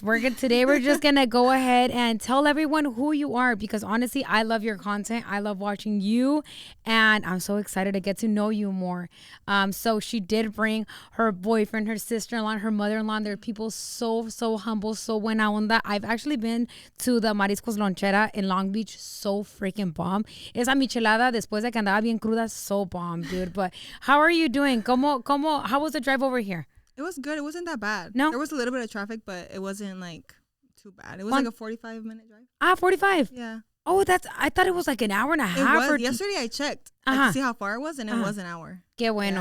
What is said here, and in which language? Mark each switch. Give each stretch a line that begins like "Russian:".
English: Today we're just gonna go ahead and tell everyone who you are because honestly, I love your content. I love watching you, and I'm so excited to get to know you more. So she did bring her boyfriend, her sister-in-law, and her mother-in-law. They're people so humble, so
Spanish: buena onda.
English: I've actually been to the Mariscos Lonchera in Long Beach. So freaking bomb.
Spanish: Esa michelada después de que andaba bien cruda,
English: so bomb, dude. But how are you doing? How was the drive over here? It was good. It wasn't that bad. No? There was a little bit of traffic, but it wasn't like too bad. It was like a 45-minute drive. 45. Yeah. Oh, I thought it was like an hour and a half. It was. Yesterday I checked to see how far it was, and it was an hour.
Spanish: Qué bueno.